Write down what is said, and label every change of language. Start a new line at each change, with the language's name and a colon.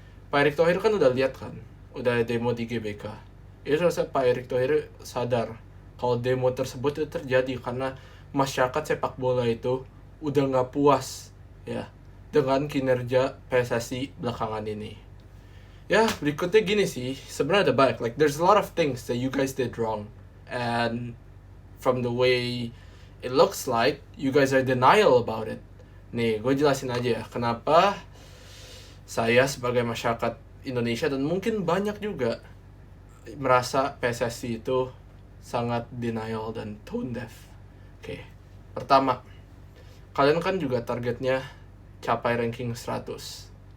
Indonesian: Pak Erick Thohir kan udah lihat kan, udah demo di GBK. Itu rasa Pak Erick Thohir sadar kalau demo tersebut itu terjadi karena masyarakat sepak bola itu udah nggak puas ya dengan kinerja PSSI belakangan ini. Ya, berikutnya gini sih, sebenarnya ada banyak,
English: like there's a lot of things that you guys did wrong, and from the way it looks like you guys are denial about it.
Indonesian: Nih, gue jelasin aja ya kenapa saya sebagai masyarakat Indonesia dan mungkin banyak juga merasa PSSI itu sangat denial dan tone deaf. Oke, pertama, kalian kan juga targetnya capai ranking 100.